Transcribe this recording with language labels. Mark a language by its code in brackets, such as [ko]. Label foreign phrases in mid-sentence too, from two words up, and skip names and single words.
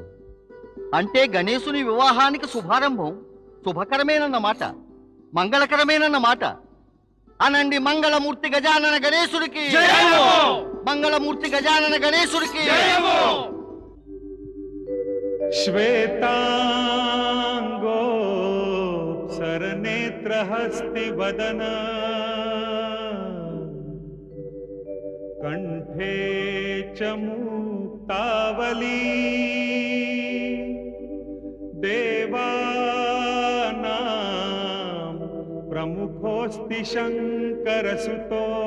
[te] అంటే గణేశుని వివాహానికి శుభారంభం శుభకరమేనన్నమాట, మంగళకరమేనన్నమాట. అనండి మంగళమూర్తి గజానన గణేశుడికి, మంగళమూర్తి గజానన గణేశుడికి. [sa] శ్వేతాంగో सरनेत्रहस्ति वदन कंठे च मुक्तावली देवानां प्रमुखोऽस्ति शंकरसुतो